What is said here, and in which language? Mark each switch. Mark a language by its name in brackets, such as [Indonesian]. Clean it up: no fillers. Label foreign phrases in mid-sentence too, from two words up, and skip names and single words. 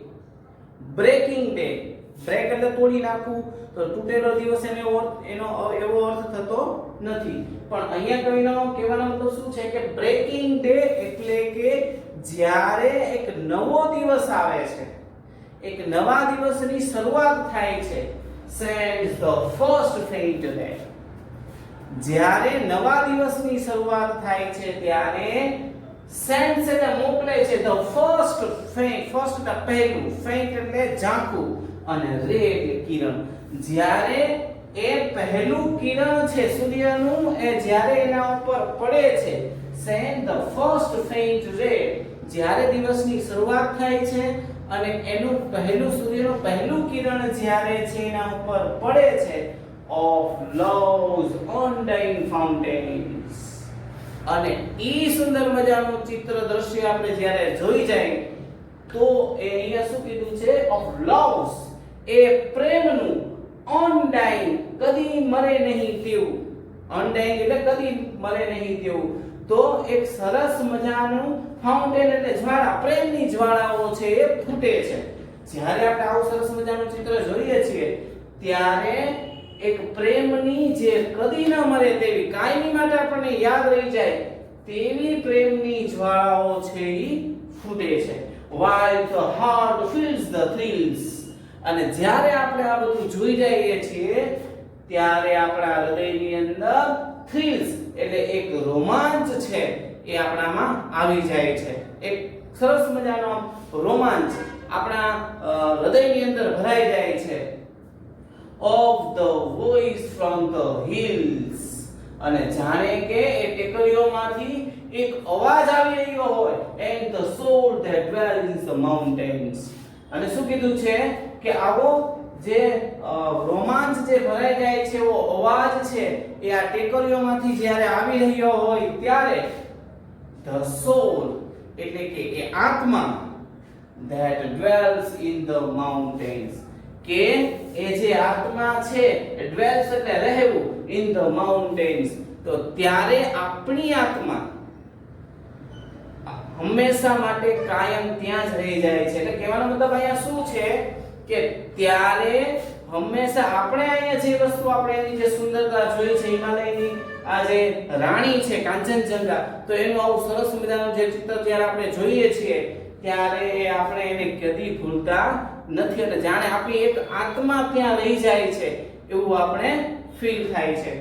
[English] and the breaking day, [Gujarati] બ્રેક એટલે તોડી નાખવું, તો તૂટેલો દિવસ એનો એવો અર્થ થતો નથી. પણ અહીંયા કહેવાનો મતલબ શું છે કે [English] breaking day [Gujarati] એટલે કે જ્યારે એક નવો દિવસ આવે છે, એક નવા દિવસની શરૂઆત થાય છે. [English] sends the first faint day. [Gujarati] જ્યારે નવા દિવસની શરૂઆત થાય છે ત્યારે sends એટલે મોકલે છે, [English] the first faint, first [Gujarati] એટલે પહેલું, faint એટલે ઝાંખું અને ray એટલે કિરણ. જ્યારે એ પહેલું કિરણ છે સૂર્યનું, એ જ્યારે એના ઉપર પડે છે, [English] send the first faint ray, [Gujarati] જ્યારે દિવસની શરૂઆત થાય છે અને એનું પહેલું સૂર્યનું પહેલું કિરણ જ્યારે છે એના ઉપર પડે છે, [English] of love's undying fountains. [Gujarati] અને ઈ સુંદર મજાનું ચિત્ર દ્રશ્ય આપણે જ્યારે જોઈ જાય તો એ અહીંયા શું કીધું છે, [English] of love's, [Gujarati] એ પ્રેમનું, undying, કદી મરે નહીં તેવું, undying એટલે કદી મરે નહીં તેવું. તો એક સરસ મજાનું ફાઉન્ટેન એટલે જ્વાળા, પ્રેમની જ્વાળાઓ છે એ ફૂટે છે. જ્યારે આપણે આવું સરસ મજાનું ચિત્ર જોઈએ છીએ ત્યારે એક પ્રેમની જે કદી ન મરે તેવી, કાયમી માટે આપણને યાદ રહી જાય તેવી પ્રેમની જ્વાળાઓ છે એ ફૂટે છે. [English] while the heart feels the thrills. [Gujarati] અને જ્યારે આપણે આ બધું જોઈ જઈએ છીએ ત્યારે આપણા હૃદયની અંદર thrills એટલે એક રોમાંચ છે એ આપણામાં આવી જાય છે. એક સરસ મજાનો રોમાંચ આપણા હૃદયની અંદર ભરાઈ જાય છે. [English] of the voice from the hills. [Gujarati] અને જાણે કે એ ટેકરીઓમાંથી એક અવાજ આવી રહ્યો હોય, [English] and the soul that dwells in the mountains. [Gujarati] અને શું કીધું છે કે આવો જે રોમાંચ જે ભરાઈ જાય છે એવો અવાજ છે એ આ ટેકરીઓમાંથી જ્યારે આવી રહ્યો હોય ત્યારે [English] the soul [Gujarati] એટલે કે એ આત્મા [English] that dwells in the mountains, [Gujarati] કે એ જે આત્મા છે એ dwells એટલે રહેવું, [English] in the mountains, [Gujarati] તો ત્યારે આપણી આત્મા હંમેશા માટે કાયમ ત્યાં જ રહી જાય છે. એટલે કહેવાનો મતલબ અહીંયા શું છે કે ત્યારે હંમેશા આપણે અહીંયા જે વસ્તુ આપણે એની જે સુંદરતા જોઈ છે, હિમાલયની આ જે રાણી છે કાંચનજંગા, તો એનું આવું સરસ મજાનું જે ચિત્ર જ્યારે આપણે જોઈએ છીએ ત્યારે આપણે એને કદી ભૂલતા નથી અને જાણે આપણી એક આત્મા ત્યાં રહી જાય છે એવું આપણે ફીલ થાય છે.